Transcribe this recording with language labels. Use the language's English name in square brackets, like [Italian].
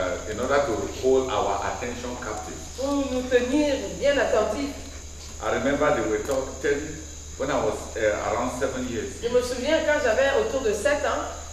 [English] in order to hold our attention captive. [French] pour nous tenir bien attentifs. [English] I remember they were telling when I was around 7 years. [French] Je me souviens quand j'avais autour de 7 ans,